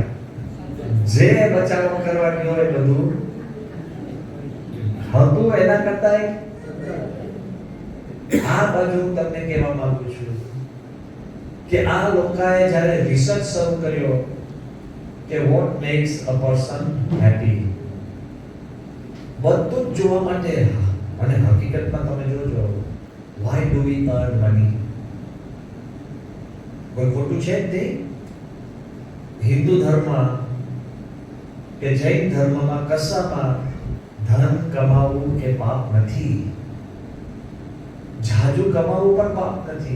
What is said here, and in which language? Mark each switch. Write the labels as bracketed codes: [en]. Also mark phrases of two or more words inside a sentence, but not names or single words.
[gu] જે બચાવ કરવાની હોય બધું હતું એના કરતા આ બાજુ હું તમને કહેવા માંગુ છું કે આ લોકોએ જ્યારે રિસર્ચ શરૂ કર્યો કે [en] what makes a person happy, [gu] બધું જ જોવા માટે. અને હકીકતમાં તમે જોજો, [en] why do we earn money? [gu] કોઈ ખોટું છે જ નહીં. હિન્દુ ધર્મ કે જૈન ધર્મમાં કશામાં ધન કમાવવું એ પાપ નથી. જાજુ કમાવવું પણ પાપ નથી.